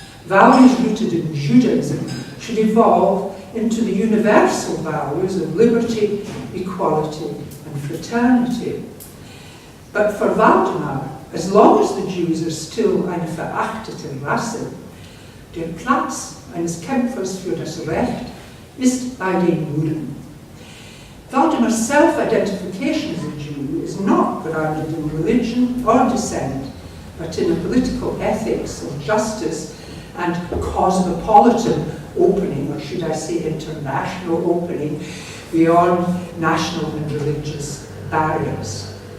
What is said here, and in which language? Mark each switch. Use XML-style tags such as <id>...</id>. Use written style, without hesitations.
<en>Values rooted in Judaism should evolve into the universal values of liberty, equality, and fraternity. But for Waldemar, as long as the Jews are still</en> <de>eine verachtete Rasse, der Platz eines Kämpfers für das Recht ist bei den Juden.</de> <en>Waldemar's self-identification as a Jew is not grounded in religion or descent, but in a political ethics of justice and cosmopolitan opening, or should I say international opening, beyond national and religious barriers.</en>